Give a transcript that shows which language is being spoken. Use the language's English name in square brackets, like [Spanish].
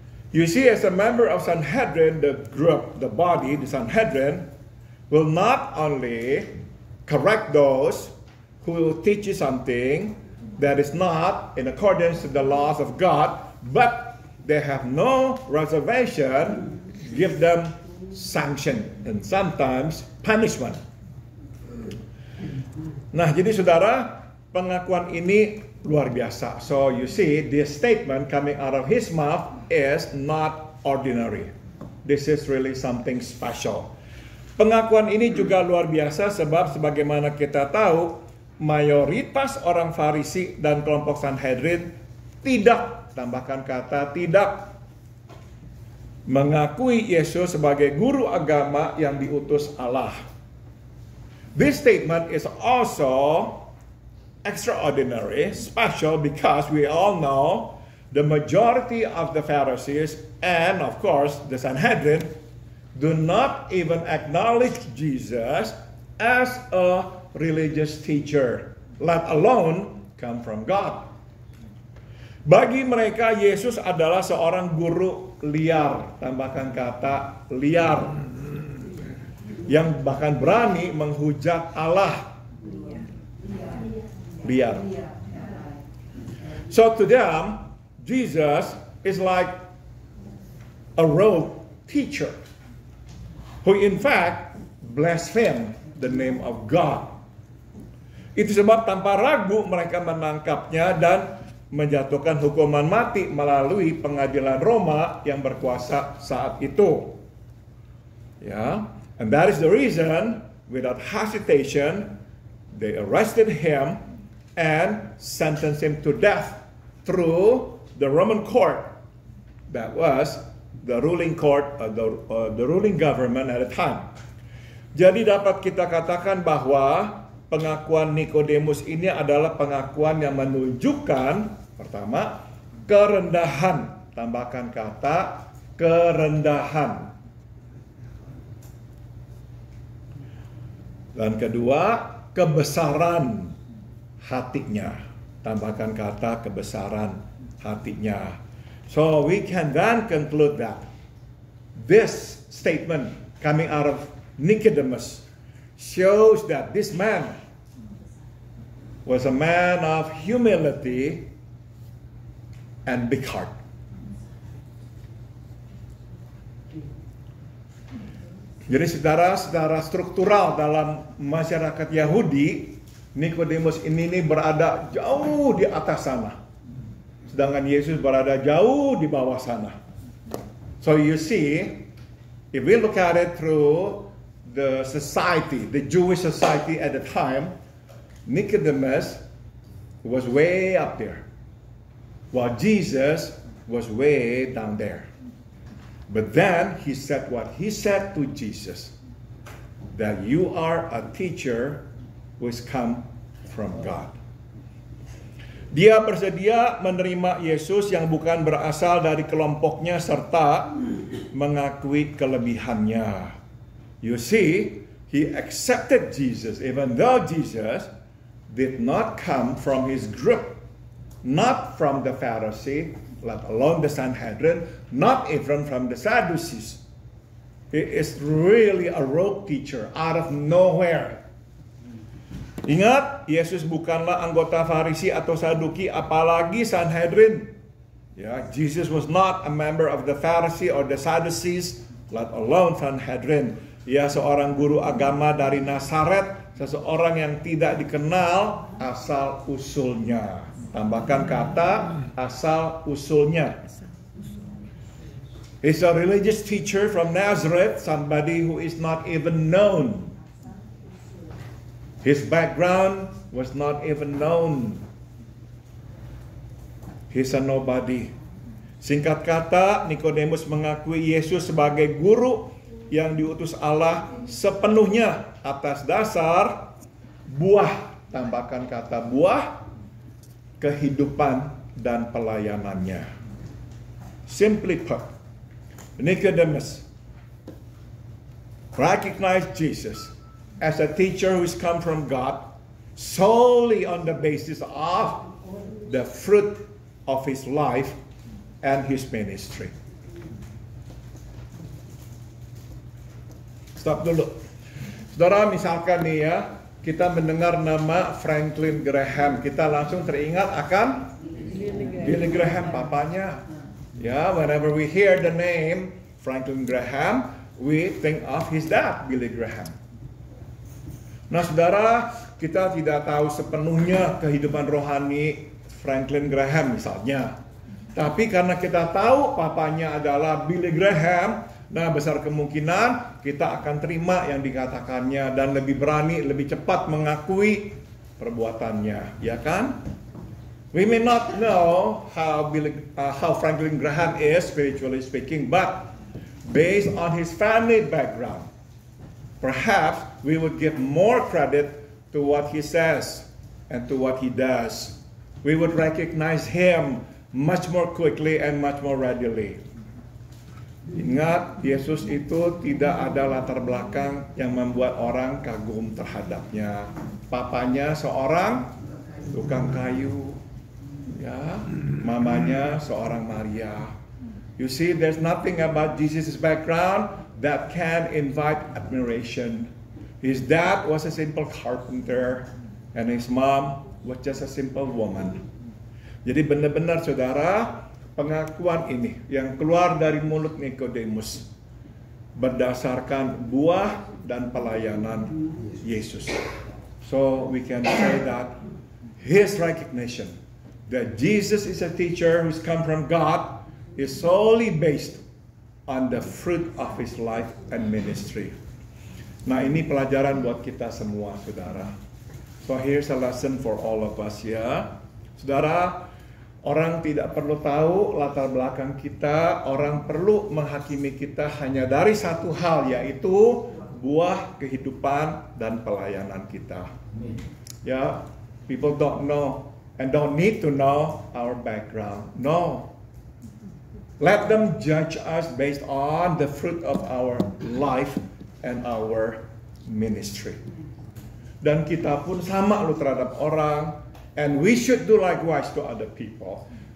[English] You see, as a member of Sanhedrin, the group, the body, the Sanhedrin, will not only correct those who teach you something that is not in accordance to the laws of God, but they have no reservation, give them sanction and sometimes punishment. [Indonesian] Nah, jadi saudara, pengakuan ini luar biasa. [English] So you see, this statement coming out of his mouth is not ordinary. This is really something special. [Indonesian] Pengakuan ini juga luar biasa sebab sebagaimana kita tahu, mayoritas orang Farisi dan kelompok Sanhedrin tidak, tambahkan kata tidak, mengakui Yesus sebagai guru agama yang diutus Allah. [English] This statement is also extraordinary, special, because we all know the majority of the Pharisees and of course the Sanhedrin do not even acknowledge Jesus as a religious teacher, let alone come from God. [Indonesian] Bagi mereka, Yesus adalah seorang guru liar, tambahkan kata liar, yang bahkan berani menghujat Allah. Liar. [English] So to them, Jesus is like a rogue teacher who in fact blasphemed the name of God. [Indonesian] Itu sebab tanpa ragu mereka menangkapnya dan menjatuhkan hukuman mati melalui pengadilan Roma yang berkuasa saat itu. [English] Ya, and that is the reason, without hesitation, they arrested him and sentenced him to death through the Roman court. That was the ruling court, the ruling government at the time. [Indonesian] Jadi dapat kita katakan bahwa pengakuan Nikodemus ini adalah pengakuan yang menunjukkan, pertama, kerendahan. Tambahkan kata kerendahan. Dan kedua, kebesaran hatinya. Tambahkan kata kebesaran hatinya. [English] So we can then conclude that this statement coming out of Nicodemus shows that this man was a man of humility and big heart. [Indonesian] Jadi saudara, secara struktural dalam masyarakat Yahudi, Nikodemus ini berada jauh di atas sana. Sedangkan Yesus berada jauh di bawah sana. [English] So you see, if we look at it through the society, the Jewish society at the time, Nicodemus was way up there, while Jesus was way down there. But then he said what he said to Jesus, that you are a teacher who has come from God. [Indonesian] Dia bersedia menerima Yesus yang bukan berasal dari kelompoknya serta mengakui kelebihannya. [English] You see, he accepted Jesus even though Jesus did not come from his group, not from the Pharisee, let alone the Sanhedrin, not even from the Sadducees. He is really a rogue teacher out of nowhere. [Indonesian] Ingat, Yesus bukanlah anggota Farisi atau Saduki, apalagi Sanhedrin. [English] Ya, Jesus was not a member of the Pharisee or the Sadducees, let alone Sanhedrin. [Indonesian] Ia seorang guru agama dari Nazaret, seseorang yang tidak dikenal asal usulnya. Tambahkan kata asal usulnya. [English] He's a religious teacher from Nazareth, somebody who is not even known. His background was not even known. He's a nobody. [Indonesian] Singkat kata, Nikodemus mengakui Yesus sebagai guru yang diutus Allah sepenuhnya atas dasar buah, tambahkan kata buah, kehidupan dan pelayanannya. [English] Simply put, Nicodemus recognized Jesus as a teacher who's come from God solely on the basis of the fruit of his life and his ministry. [Indonesian] Stop dulu. Saudara, misalkan nih ya, kita mendengar nama Franklin Graham, kita langsung teringat akan Billy Graham, papanya. [English] Ya, whenever we hear the name Franklin Graham, we think of his dad, Billy Graham. [Indonesian] Nah, saudara, kita tidak tahu sepenuhnya kehidupan rohani Franklin Graham misalnya. Tapi karena kita tahu papanya adalah Billy Graham, nah besar kemungkinan kita akan terima yang dikatakannya dan lebih berani, lebih cepat mengakui perbuatannya, ya kan? [English] We may not know how Franklin Graham is spiritually speaking, but based on his family background, perhaps we would give more credit to what he says and to what he does. We would recognize him much more quickly and much more readily. [Indonesian] Ingat, Yesus itu tidak ada latar belakang yang membuat orang kagum terhadapnya. Papanya seorang tukang kayu, ya, mamanya seorang Maria. [English] You see, there's nothing about Jesus' background that can invite admiration. His dad was a simple carpenter, and his mom was just a simple woman. [Indonesian] Jadi benar-benar saudara, pengakuan ini yang keluar dari mulut Nikodemus berdasarkan buah dan pelayanan Yesus. [English] So we can say that his recognition that Jesus is a teacher who's come from God is solely based on the fruit of his life and ministry. [Indonesian] Nah, ini pelajaran buat kita semua, saudara. [English] So here's a lesson for all of us, [Indonesian] ya. Saudara, orang tidak perlu tahu latar belakang kita, orang perlu menghakimi kita hanya dari satu hal, yaitu buah kehidupan dan pelayanan kita. [English] Ya, people don't know and don't need to know our background. No. Let them judge us based on the fruit of our life and our ministry. [Indonesian] Dan kita pun sama loh terhadap orang. [English] And we should do likewise to other people.